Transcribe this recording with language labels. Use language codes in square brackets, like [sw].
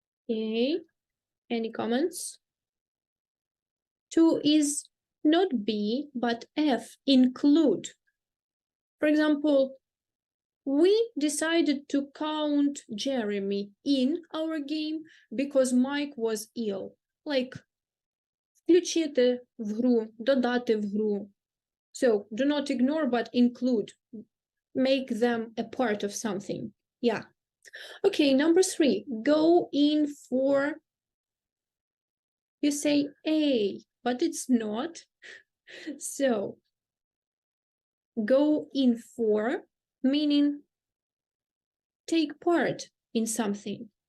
[en] Okay, any comments? 2 is not B, but F, include. For example, we decided to count Jeremy in our game because Mike was ill. [uk] Like, включити в гру, додати в гру. [en] So, do not ignore, but include. Make them a part of something. Yeah. Okay, number 3, go in for, you say A, but it's not. So, go in for, meaning take part in something.